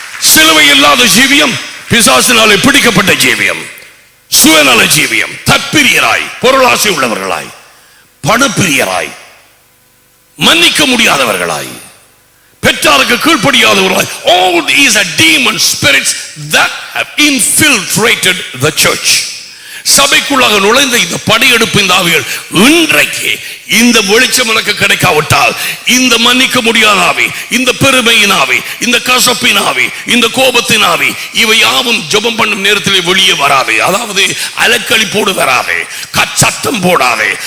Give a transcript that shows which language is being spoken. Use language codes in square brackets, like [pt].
[ta] சிலுவை இல்லாத ஜீவியம் பிசாசினாலே பிடிக்கப்பட்ட ஜீவியம், சுயநல ஜீவியம், தற்பிரியராய், பொருளாசை உள்ளவர்களாய், பணப்பிரியராய், மன்னிக்க முடியாதவர்களாய், பெற்றாருக்கு கீழ்ப்படியாதவர்களாய். [en] All these are demon spirits that have infiltrated the church. [ta] சபைக்குள்ளாக நுழைந்த இந்த படையெடுப்பு, இந்த ஆவிகள் இன்றைக்கு இந்த வெளிச்சம் எனக்கு கிடைக்காவிட்டால், இந்த மன்னிக்க முடியாத ஆவி, இந்த பெருமையின் ஆவி, இந்த கசப்பின் ஆவி, இந்த கோபத்தின் ஆவி, இவை யாவும் ஜெபம் பண்ணும் நேரத்தில் வெளியே வராது. அதாவது அலக்களிப்போடு வராது, சத்தம் போடாது.